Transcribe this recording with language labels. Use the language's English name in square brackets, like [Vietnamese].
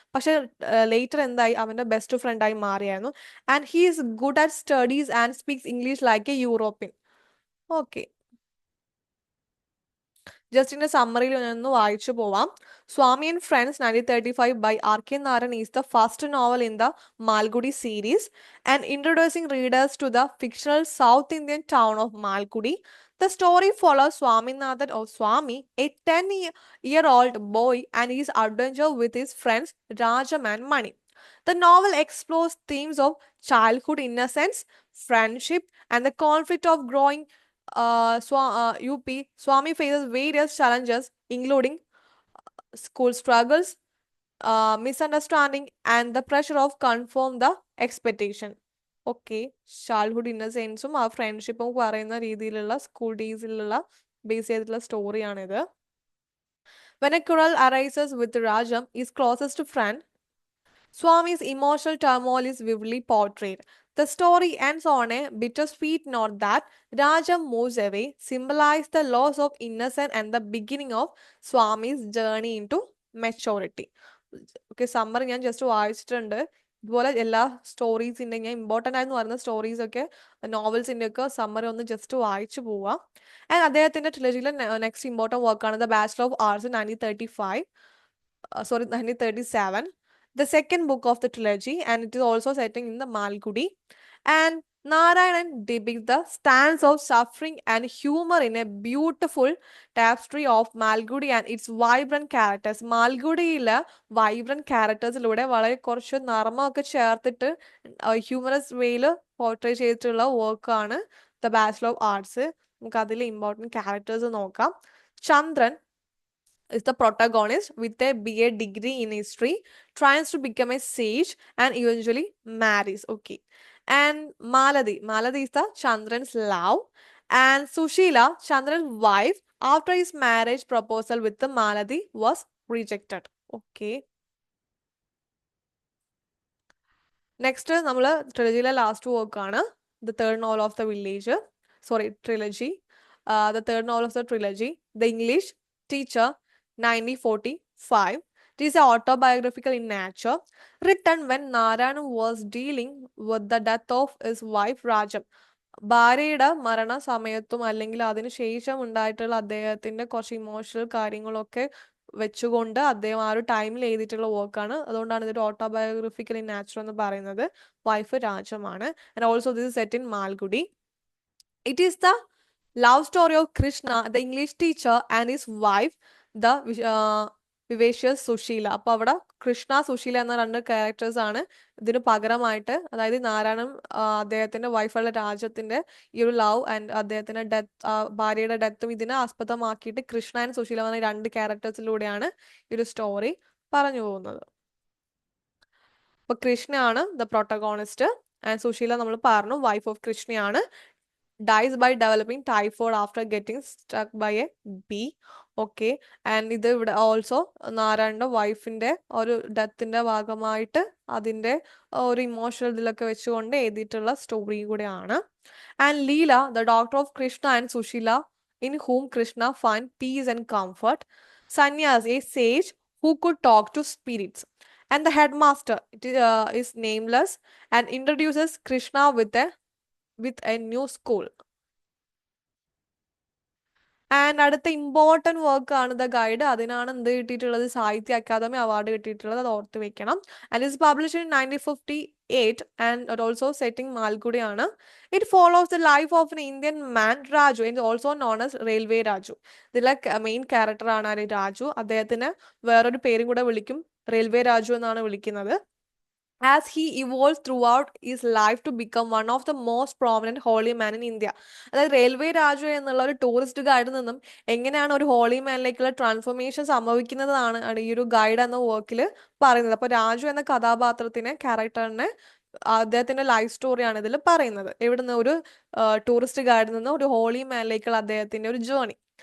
[Malayalam] പക്ഷെ ലേറ്റർ എന്തായി? അവന്റെ ബെസ്റ്റ് ഫ്രണ്ട് ആയി മാറിയായിരുന്നു. [English] And he is good at studies and speaks English like a European. [Malayalam] Okay, ജസ്റ്റിന്റെ സമ്മറിയിൽ ഒന്ന് വായിച്ചു പോവാം. [English] Swami and friends 1935 by R.K. Naran is the first novel in the Malgudi series and introducing readers to the fictional South Indian town of Malgudi. The story follows Swaminathan or Swami, a 10-year-old boy, and his adventure with his friends Rajam and Mani. The novel explores themes of childhood innocence, friendship, and the conflict of growing UP. Swami faces various challenges, including school struggles, misunderstanding, and the pressure of conform the expectation. [Malayalam] Okay, childhood ഇന്നസെൻസും ആ ഫ്രണ്ട്ഷിപ്പും പറയുന്ന രീതിയിലുള്ള school ഡേയ്സിലുള്ള base ചെയ്തിട്ടുള്ള സ്റ്റോറിയാണിത്. [English] When a quarrel arises with Rajam, his closest friend, Swami's emotional turmoil is vividly portrayed. The story ends on a bittersweet note that Rajam moves away, symbolizes the loss of innocence and the beginning of Swami's journey into maturity. [Malayalam] Okay, summer ഞാൻ just വായിച്ചിട്ടുണ്ട്. ഇതുപോലെ എല്ലാ സ്റ്റോറീസിൻ്റെ, ഞാൻ important ആയെന്ന് പറയുന്ന സ്റ്റോറീസൊക്കെ നോവൽസിൻ്റെ ഒക്കെ summary ഒന്ന് just വായിച്ചു പോവാം. ആൻഡ് അദ്ദേഹത്തിൻ്റെ ട്രിലജിയിലെ നെക്സ്റ്റ് ഇമ്പോർട്ടൻറ്റ് വർക്കാണ് the bachelor of arts 1935. [English] 1937, the second book of the trilogy, and it is also setting in the Malgudi. And Narayanan depicts the stance of suffering and humor in a beautiful tapestry of Malgudi and its vibrant characters. [Malayalam] മാൽഗുഡിയിലെ vibrant ക്യാരക്ടേഴ്സിലൂടെ വളരെ കുറച്ച് നർമ്മമൊക്കെ ചേർത്തിട്ട് humorous വേയിൽ portray ചെയ്തിട്ടുള്ള വർക്കാണ് the bachelor of arts. നമുക്ക് അതിലെ important characters നോക്കാം. [English] Chandran is the protagonist with a BA degree in history, tries to become a sage and eventually marries. Okay. And Maladi is the Chandran's love. And Sushila, Chandran's wife, after his marriage proposal with the Maladi was rejected. Okay. [Malayalam] Next നമ്മൾ ട്രിലജിയിലെ last വർക്കാണ് [English] The third novel of the village, trilogy. The third novel of the trilogy, the English teacher 1945. It is autobiographical in nature, written when Narayan was dealing with the death of his wife Rajam. [Malayalam] ഭാര്യയുടെ മരണസമയത്തും അല്ലെങ്കിൽ അതിന് ശേഷം ഉണ്ടായിട്ടുള്ള അദ്ദേഹത്തിന്റെ കുറച്ച് emotional കാര്യങ്ങളൊക്കെ വെച്ചുകൊണ്ട് അദ്ദേഹം ആ ഒരു ടൈമിൽ എഴുതിയിട്ടുള്ള വർക്കാണ്. അതുകൊണ്ടാണ് ഇതൊരു [English] autobiographical in nature [Malayalam] എന്ന് പറയുന്നത്. Wife രാജമാണ്. [English] And also this set in Malgudi. It is the love story of Krishna, the English teacher and his wife the vivacious Sushila. [Malayalam] അപ്പൊ അവിടെ കൃഷ്ണ സുശീല എന്ന രണ്ട് ക്യാരക്ടേഴ്സ് ആണ് ഇതിന് പകരമായിട്ട്. അതായത് നാരായണൻ അദ്ദേഹത്തിന്റെ വൈഫുള്ള രാജ്യത്തിന്റെ ഈ ഒരു ലവ് ആൻഡ് അദ്ദേഹത്തിന്റെ ഡെത്ത്, ഭാര്യയുടെ ഡെത്തും ഇതിനെ ആസ്പദമാക്കിയിട്ട് കൃഷ്ണ ആൻഡ് സുശീല എന്ന രണ്ട് ക്യാരക്ടേഴ്സിലൂടെയാണ് ഈ ഒരു സ്റ്റോറി പറഞ്ഞു പോകുന്നത്. അപ്പൊ കൃഷ്ണയാണ് ദ പ്രൊട്ടഗോണിസ്റ്റ് ആൻഡ് സുശീല നമ്മൾ പറഞ്ഞു wife of കൃഷ്ണയാണ്. [English] dies by developing typhoid after getting struck by a bee. [Malayalam] Okay, and ഇത് ഇവിടെ ഓൾസോ നാരായണന്റെ വൈഫിന്റെ ഒരു ഡെത്തിന്റെ ഭാഗമായിട്ട് അതിന്റെ ഒരു ഇമോഷണൽ ഇതിലൊക്കെ വെച്ചുകൊണ്ട് എഴുതിയിട്ടുള്ള സ്റ്റോറി കൂടെയാണ്. [English] And Leela, the doctor of Krishna and Sushila, in whom Krishna find peace and comfort. Sannyas, a sage who could talk to spirits. And the headmaster, is nameless and introduces Krishna with a new school. [Malayalam] And അടുത്ത important work ആണ് the guide. അതിനാണ് എന്ത് കിട്ടിയിട്ടുള്ളത്? സാഹിത്യ academy award കിട്ടിയിട്ടുള്ളത്. അത് ഓർത്ത് വെക്കണം. [English] and is publish in 1958 and it also setting [Malayalam] മാൽഗുഡിയാണ്. [English] It follows the life of an Indian man Raju and also known as railway Raju. [Malayalam] ഇതിലെ മെയിൻ ക്യാരക്ടറാണ് ആര്? രാജു. അദ്ദേഹത്തിന് വേറൊരു പേരും കൂടെ വിളിക്കും, റെയിൽവേ രാജു എന്നാണ് വിളിക്കുന്നത്. [English] As he evolves throughout his life to become one of the most prominent holy man in India. [Malayalam] അതായത് റെയിൽവേ രാജു എന്നുള്ള ഒരു ടൂറിസ്റ്റ് ഗൈഡിൽ നിന്നും എങ്ങനെയാണ് ഒരു ഹോളി മാനിലേക്കുള്ള ട്രാൻസ്ഫോർമേഷൻ സംഭവിക്കുന്നതാണ് ഈ ഒരു ഗൈഡ് എന്ന വർക്കിൽ പറയുന്നത്. അപ്പോൾ രാജു എന്ന കഥാപാത്രത്തിനെ, ക്യാരക്ടറിനെ, അദ്ദേഹത്തിന്റെ ലൈഫ് സ്റ്റോറിയാണ് ഇതിൽ പറയുന്നത്. ഇവിടുന്ന് ഒരു ടൂറിസ്റ്റ് ഗൈഡിൽ നിന്ന് ഒരു ഹോളി മാനിലേക്കുള്ള അദ്ദേഹത്തിന്റെ ഒരു ജേർണി.